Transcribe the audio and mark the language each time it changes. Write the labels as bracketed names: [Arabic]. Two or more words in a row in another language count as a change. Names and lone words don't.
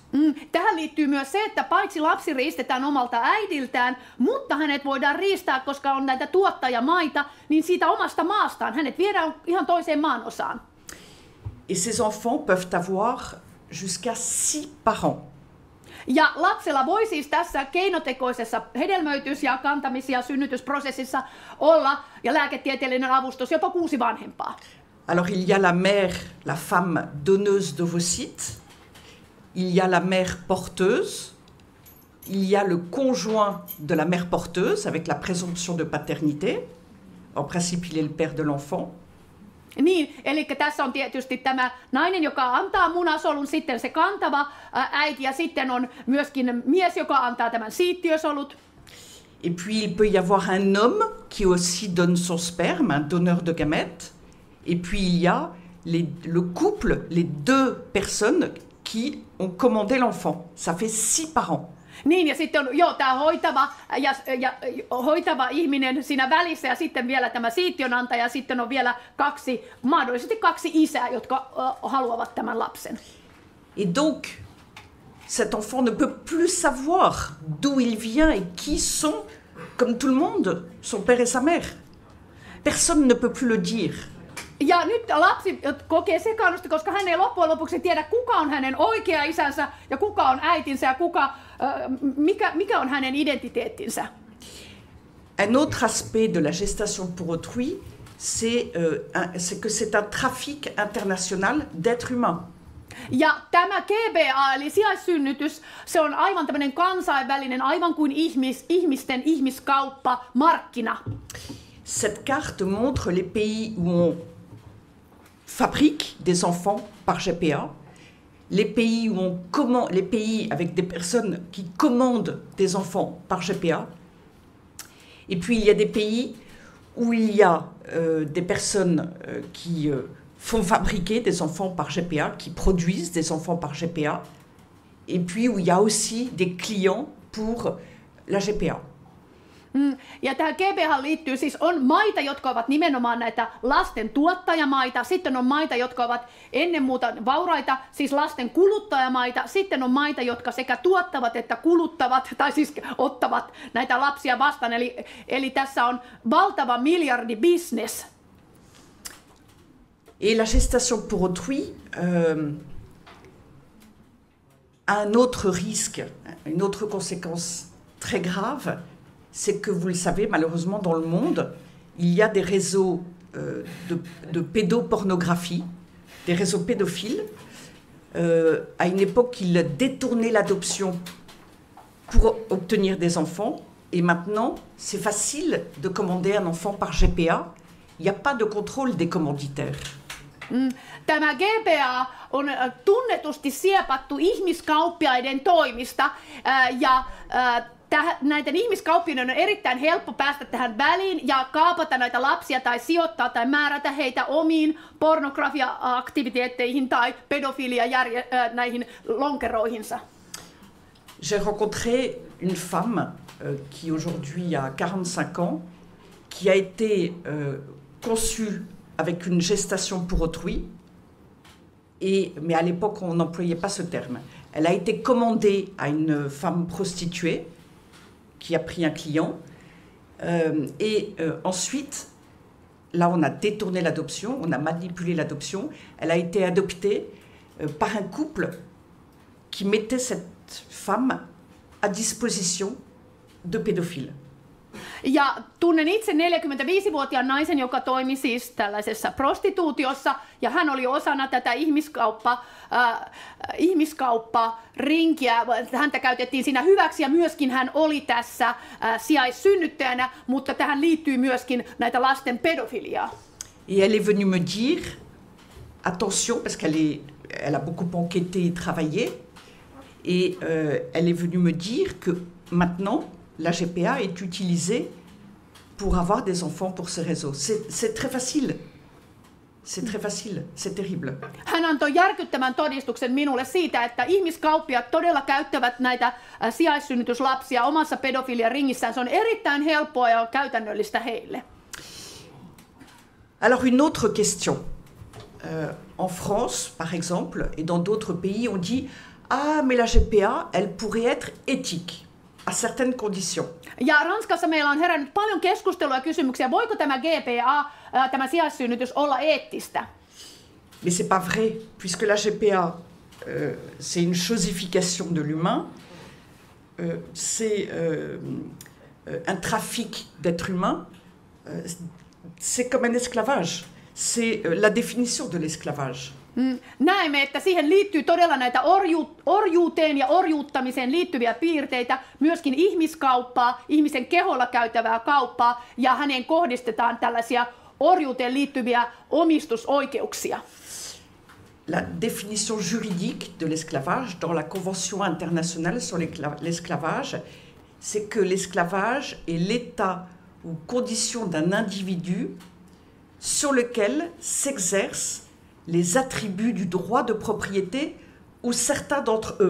[Finnish] Tähän liittyy myös se, että paitsi lapsi riistetään omalta äidiltään, mutta hänet voidaan riistää, koska on näitä tuottajamaita, niin siitä omasta maastaan hänet viedään ihan toiseen maanosaan. [French] Et ces enfants peuvent avoir jusqu'à 6 parents. [Finnish] Ja lapsella voi siis tässä keinotekoisessa hedelmöitys- ja kantamis- ja synnytysprosessissa olla ja lääketieteellinen avustus jopa 6 vanhempaa. [French] Alors il y a la mère, la femme donneuse d'ovocytes, il y a la mère porteuse, il y a le conjoint de la mère porteuse avec la présomption de paternité. En principe, il est le père de l'enfant. [Finnish] Niin, eli tässä on tietysti tämä nainen, joka antaa munasolun, sitten se kantava äiti ja sitten on myöskin mies, joka antaa tämän siittiösolut. [French] Et puis il peut y avoir un homme qui aussi donne son sperme, un donneur de gamètes. Et puis il y a le couple, les 2 personnes qui ont commandé l'enfant. Ça fait 6 parents. [Finnish] Niin, ja sitten on tämä hoitava ihminen siinä välissä ja sitten vielä tämä siittiönantaja ja sitten on vielä mahdollisesti 2 isää, jotka haluavat tämän lapsen. [French] Et donc, cet enfant ne peut plus savoir d'où il vient et qui sont, comme tout le monde, son père et sa mère. Personne ne peut plus le dire. [Finnish] Ja nyt lapsi kokee sekaannusta, koska hän ei loppujen lopuksi tiedä, kuka on hänen oikea isänsä ja kuka on äitinsä ja mikä on hänen identiteettinsä. [French] Un autre aspect de la gestation pour autrui, c'est que c'est un trafic international d'êtres humains. [Finnish] Ja tämä GBA, eli sijaissynnytys, se on aivan tämmöinen kansainvälinen, aivan kuin ihmisten ihmiskauppa, markkina. [French] Cette carte montre les pays où on fabrique des enfants par GPA, les pays les pays avec des personnes qui commandent des enfants par GPA, et puis il y a des pays où il y a des personnes qui font fabriquer des enfants par GPA, qui produisent des enfants par GPA, et puis où il y a aussi des clients pour la GPA. [Finnish] Ja tähän GBAhan liittyy siis on maita, jotka ovat nimenomaan näitä lasten tuottajamaita, sitten on maita, jotka ovat ennen muuta vauraita, siis lasten kuluttajamaita, sitten on maita, jotka sekä tuottavat että kuluttavat, tai siis ottavat näitä lapsia vastaan, eli tässä on valtava miljardibisnes. [French] Et la gestation pour autrui a un autre risque, une autre conséquence très grave, c'est que, vous le savez, malheureusement, dans le monde, il y a des réseaux de pédopornographie, des réseaux pédophiles. À une époque, ils détournaient l'adoption pour obtenir des enfants. Et maintenant, c'est facile de commander un enfant par GPA. Il n'y a pas de contrôle des commanditaires. [Finnish] Tämä GPA on tunnetusti siepattu ihmiskauppiaiden toimista ja näiden ihmiskauppien on erittäin helppo päästä tähän väliin ja kaapata näitä lapsia tai sijoittaa tai määrätä heitä omiin pornografia-aktiviteetteihin tai pedofilia näihin lonkeroihinsa. [French] J'ai rencontré une femme qui aujourd'hui a 45 ans, qui a été conçue avec une gestation pour autrui, mais à l'époque on n'employait pas ce terme. Elle a été commandée à une femme prostituée qui a pris un client. Ensuite, là, on a détourné l'adoption, on a manipulé l'adoption. Elle a été adoptée par un couple qui mettait cette femme à disposition de pédophiles. [Finnish] Ja tunnen itse 45-vuotiaan naisen, joka toimi siis tällaisessa prostituutiossa, ja hän oli osana tätä ihmiskaupparinkiä. Häntä käytettiin siinä hyväksi, ja myöskin hän oli tässä sijaissynnyttäjänä, mutta tähän liittyy myöskin näitä lasten pedofiliaa. [French] Et elle est venue me dire, attention, parce elle a beaucoup enquêté et travaillé, et elle est venue me dire que maintenant, la GPA est utilisée pour avoir des enfants pour ce réseau. C'est très facile. C'est très facile. C'est terrible. [Finnish] Hän antoi järkyttävän todistuksen minulle siitä, että ihmiskauppiaat todella käyttävät näitä sijaissynnytyslapsia omassa pedofiliaringissään. Se on erittäin helppoa ja käytännöllistä heille. [French] Alors une autre question. En France, par exemple, et dans d'autres pays, on dit « Ah, mais la GPA, elle pourrait être éthique, à certaines conditions. » [Finnish] Ja Ranskassa meillä on herännyt paljon keskustelua ja kysymyksiä, voiko tämä GPA, tämä sijaissynnytys, olla eettistä? [French] Mais c'est pas vrai, puisque la GPA, c'est une chosification de l'humain, c'est un trafic d'êtres humains, c'est comme un esclavage. C'est la définition de l'esclavage. [Finnish] Näemme, että siihen liittyy todella näitä orjuuteen ja orjuuttamiseen liittyviä piirteitä, myöskin ihmiskauppaa, ihmisen keholla käytävää kauppaa, ja häneen kohdistetaan tällaisia orjuuteen liittyviä omistusoikeuksia. [French] La définition juridique de l'esclavage dans la Convention internationale sur l'esclavage, c'est que l'esclavage est l'état ou condition d'un individu sur lequel s'exercent les attributs du droit de propriété ou certains d'entre eux.